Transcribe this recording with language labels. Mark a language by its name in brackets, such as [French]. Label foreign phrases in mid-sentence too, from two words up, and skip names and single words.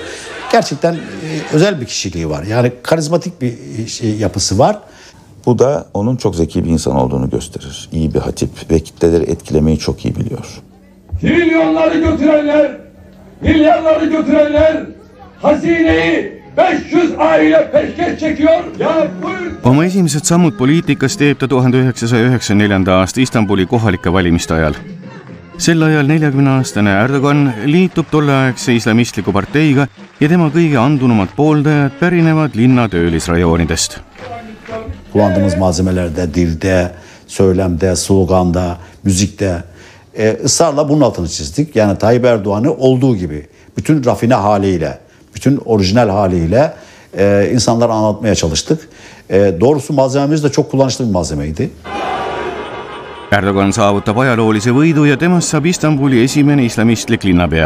[Turkish] Gerçekten özel bir kişiliği var. Yani karizmatik bir yapısı var. Bu da onun çok zeki bir insan olduğunu gösterir. İyi bir hatip ve kitleleri etkilemeyi çok iyi biliyor. Trilyonları götürenler, milyarları götürenler hazineyi 500 aile peşkeş çekiyor. [Estonian] Oma esimesed sammud poliitikas teeb ta 1994. aasta Istanbuli kohalike valimiste ajal. Sel ajal 40-aastane Erdogan liitub tolleaegse islamistliku parteiga ja tema kõige andunumad pooldajad pärinevad linna töölisrajoonidest. [Turkish] Kullandığımız malzemelerde, dilde, söylemde, sloganda, müzikte ısrarla bunun altını çizdik. Yani Tayyip Erdoğan'ı olduğu gibi bütün rafine haliyle, bütün orijinal haliyle insanlara anlatmaya çalıştık. Doğrusu malzememiz de çok kullanışlı bir malzemeydi. [Estonian] Erdogan saavutab ajaloolise võidu ja temast saab Istanbuli esimene islamistlik linnapea.